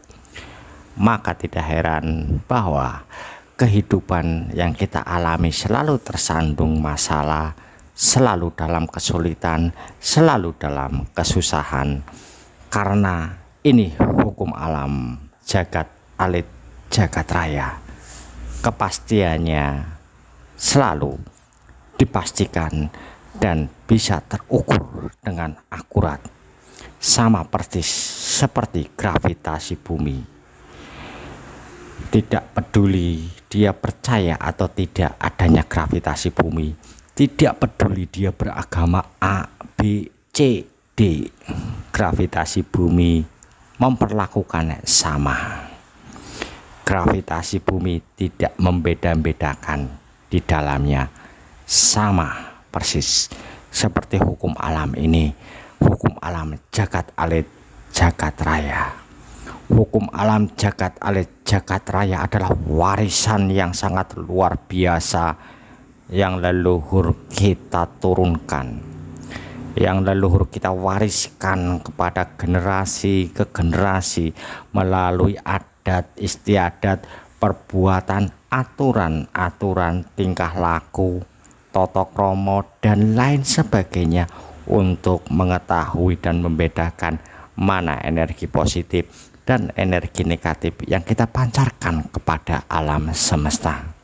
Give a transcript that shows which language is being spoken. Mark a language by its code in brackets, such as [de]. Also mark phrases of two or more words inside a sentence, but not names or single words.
[id] Maka tidak heran bahwa kehidupan yang kita alami selalu tersandung masalah, selalu dalam kesulitan, selalu dalam kesusahan. Karena ini hukum alam, jagat alit, jagat raya. Kepastiannya selalu dipastikan dan bisa terukur dengan akurat. Sama persis seperti gravitasi bumi. Tidak peduli dia percaya atau tidak adanya gravitasi bumi, tidak peduli dia beragama A, B, C, D, gravitasi bumi memperlakukannya sama. Gravitasi bumi tidak membeda-bedakan, di dalamnya sama persis seperti hukum alam ini, hukum alam jagat alit, jagat raya. Hukum alam jagat alit jagat raya adalah warisan yang sangat luar biasa yang leluhur kita turunkan, yang leluhur kita wariskan kepada generasi ke generasi melalui adat istiadat, perbuatan, aturan-aturan tingkah laku, tata krama dan lain sebagainya untuk mengetahui dan membedakan mana energi positif dan energi negatif yang kita pancarkan kepada alam semesta.